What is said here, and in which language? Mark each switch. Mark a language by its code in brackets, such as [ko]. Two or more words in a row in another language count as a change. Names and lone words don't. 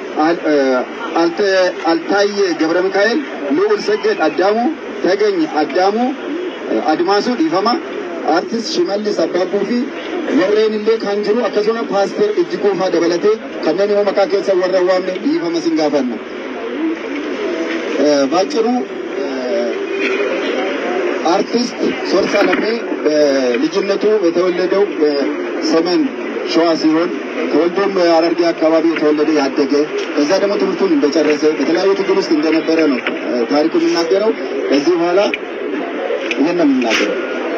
[om] Altaayyee Gabra Mikaa'el, Lu'ul Saggeet Addaamuu, Tagany Addaamuu, Admaasuu Dhiifama, artist Shimallis Abbaabuu fi warreen illee kan jiru akkasuma Paaster Ijjikoo fa'aa dabalatee kanneen immoo maqaa keessa warra waamne dhiifama sin gaafanna. [am] ባጭሩ አርቲስት ሶርሳለምii ልጅነቱ የተወለደው በሰሜን ሸዋ ሲሆን ተወልዶም ሐረርጌ አካባቢ የተወለደ ያደገ ከዛ ደግሞ ትምህርቱን እንደጨረሰ በተለያዩ ትግል ውስጥ እንደነበረ ነው ታሪኩ የሚናገረው። ከዚህ በኋላ ይሄን ነው የሚናገረው።